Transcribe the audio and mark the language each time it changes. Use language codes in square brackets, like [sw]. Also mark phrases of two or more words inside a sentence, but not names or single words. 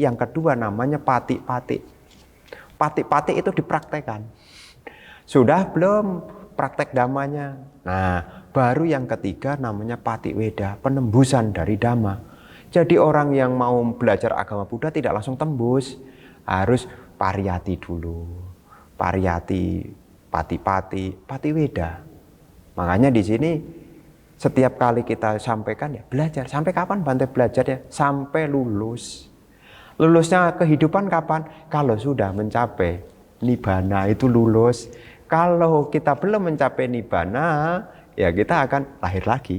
[id] Yang kedua namanya pati-pati. Pati-pati itu dipraktekkan. Sudah belum praktek Dhammanya? Nah, baru yang ketiga namanya pati weda, penembusan dari Dhamma. Jadi orang yang mau belajar agama Buddha tidak langsung tembus, harus pariyati dulu. [pi] Pariyati, pati-pati, pati weda. [id] Makanya di sini setiap kali kita sampaikan ya belajar. Sampai kapan Bante belajar ya? Sampai lulus. Lulusnya kehidupan kapan? Kalau sudah mencapai nibbana itu lulus. Kalau kita belum mencapai nibbana, ya kita akan lahir lagi.